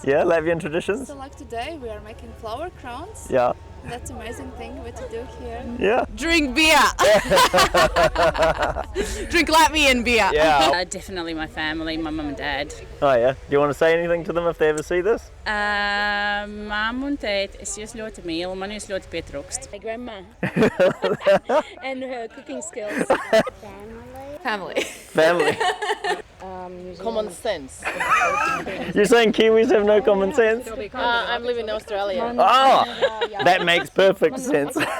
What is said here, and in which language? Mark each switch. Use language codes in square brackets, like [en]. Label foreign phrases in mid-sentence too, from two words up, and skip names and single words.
[en] Yeah, Latvian traditions. So like today we are making flower crowns. Yeah. That's amazing thing what to do here. Yeah. Drink beer. Drink Latvian beer. Yeah. Definitely my family, my mum and dad. Oh yeah. Do you want to say anything to them if they ever see this? [lv] Mamma un tēti, es jūs ļoti mīlu, man jūs ļoti pietrūkst. [en] My grandma. And her cooking skills. Family. Family. Common sense. You're saying Kiwis have no common sense? I'm living in Australia. Oh, that makes perfect sense.